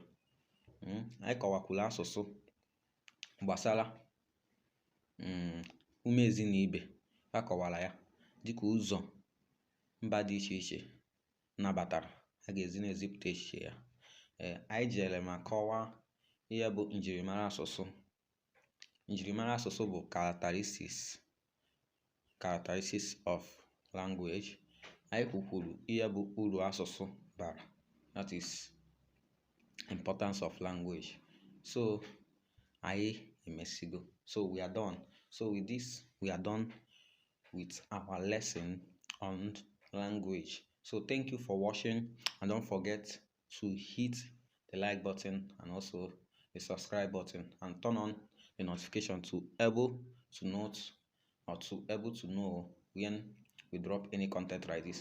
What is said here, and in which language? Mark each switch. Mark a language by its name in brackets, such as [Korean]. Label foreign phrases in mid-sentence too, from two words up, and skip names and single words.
[Igbo] Anyị kọwakwara asụsụ gbasara ume ezi na ibe. Ha kọwara ya dịka ụzọ mba dị iche iche nabatara a ga-ezi na-ezipụta echiche ya. Anyị jere ma kọwaa ihe bụ njirimara asụsụ. Njirimara asụsụ bụ [English] characteristics of language. [Igbo] Anyị kwukwuru ihe bụ uru asụsụ bara, [English] that is importance of language. [Igbo] So anyị emesigo. [English] So we are done. So with this, we are done with our lesson on language. So thank you for watching, and don't forget to hit the like button and also the subscribe button, and turn on the notification to able to note or to able to know when we drop any content like this.